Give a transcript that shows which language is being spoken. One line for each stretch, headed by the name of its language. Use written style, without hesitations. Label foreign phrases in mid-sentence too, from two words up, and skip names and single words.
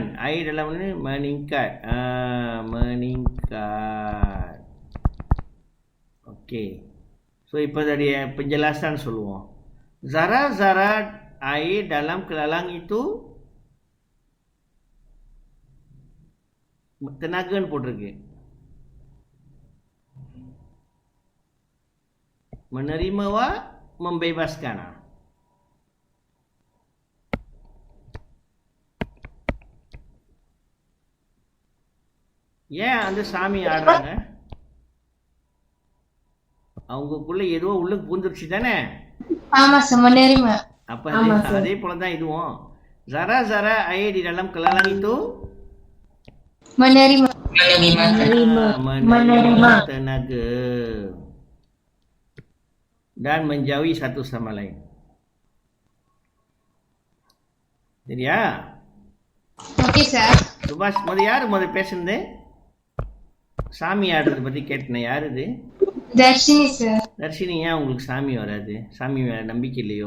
Malay: Air dalam ni meningkat. Meningkat. Okey. So இப்போ tadi penjelasan சொல்லுவோம். Zara-zara air dalam kelalang itu tenagaன்னு போட்டிருக்கு. Menerima membebaskan.
Tamil: ஏன் அந்த சாமி ஆடுறாங்க? அவங்களுக்குள்ள ஏதோ உள்ளுக்கு பூந்துருச்சு தானே? ஆமா, சார். menerima. அப்ப அதே போல தான் இதுவும்.
Malay: Zara-zara air di dalam kelalang itu Menerima. menerima tenaga dan menjauhi satu sama lain.
Tamil: சரியா? ஓகே, சார். சுபாஷ் முதல் பேசுனது சாமி ஆடுறதை பற்றி கேட்டேன். யார் இது? தர்ஷினி, சார். தர்ஷினி, ஏன் உங்களுக்கு சாமி வராது? சாமி மேலே நம்பிக்கை இல்லையோ?